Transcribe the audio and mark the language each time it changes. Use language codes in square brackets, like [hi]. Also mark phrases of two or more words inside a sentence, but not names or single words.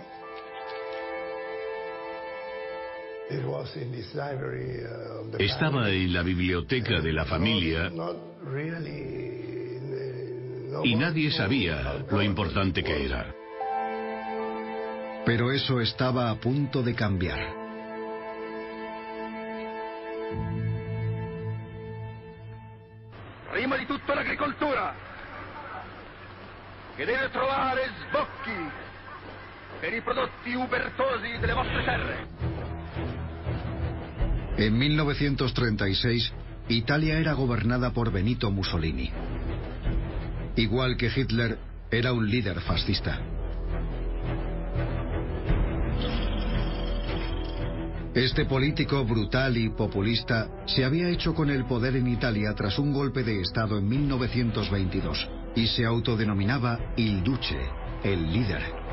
[es] Estaba en la biblioteca de la familia y nadie sabía lo importante que era. Pero eso estaba a punto de cambiar. [it] Prima di tutto l'agricoltura, che deve trovare sbocchi per i prodotti ubertosi delle vostre terre. [es] En 1936, Italia era gobernada por Benito Mussolini. Igual que Hitler, era un líder fascista. Este político brutal y populista se había hecho con el poder en Italia tras un golpe de Estado en 1922 y se autodenominaba Il Duce, el líder.